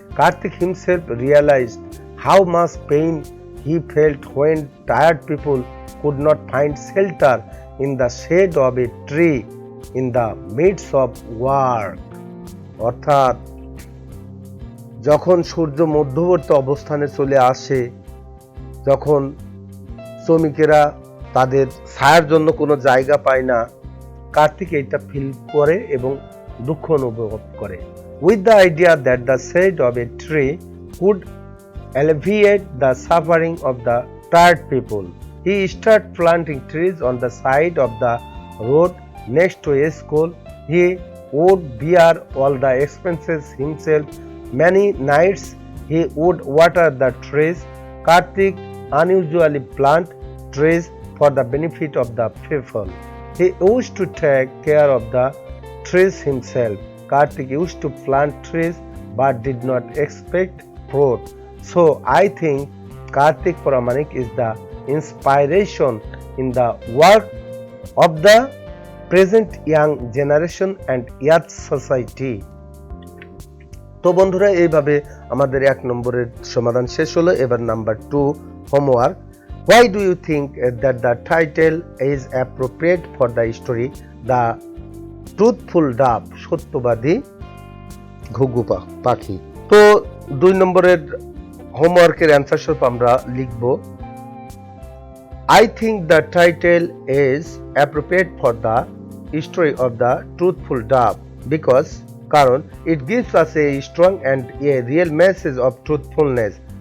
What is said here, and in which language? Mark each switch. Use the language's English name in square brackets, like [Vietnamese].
[English] Kartik himself realised how much pain he felt when tired people could not find shelter in the shade of a tree in the midst of work, [Bangla] অর্থাৎ যখন সূর্য মধ্যবর্তী অবস্থানে চলে আসে, যখন শ্রমিকেরা তাদের ছায়ার জন্য কোনো জায়গা পায় না, কার্তিক এইটা ফিল করে এবং দুঃখ অনুভব করে। [English] With the idea that the shade of a tree could alleviate the suffering of the tired people, he started planting trees on the side of the road next to a school. He would bear all the expenses himself. Many nights he would water the trees. Kartik unusually plant trees for the benefit of the people. He used to take care of the trees himself. Kartik used to plant trees but did not expect fruit. So I think Kartik Pramanik is the inspiration in the work of the present young generation and youth society. [Bangla] তো বন্ধুরা, এইভাবে আমাদের 1 নম্বরের সমাধান শেষ হলো। এবার number 2 homework. [English] Why do you think that the title is appropriate for the story The Truthful Dove, [Bangla] সত্যবাদী ঘুঘু পাখি? তো 2 নম্বরের হোমওয়ার্কের অ্যান্সার স্বরূপ আমরা লিখব [English] I think the title is appropriate for the story of the truthful dove because, কারণ it gives us a strong and a real message of truthfulness.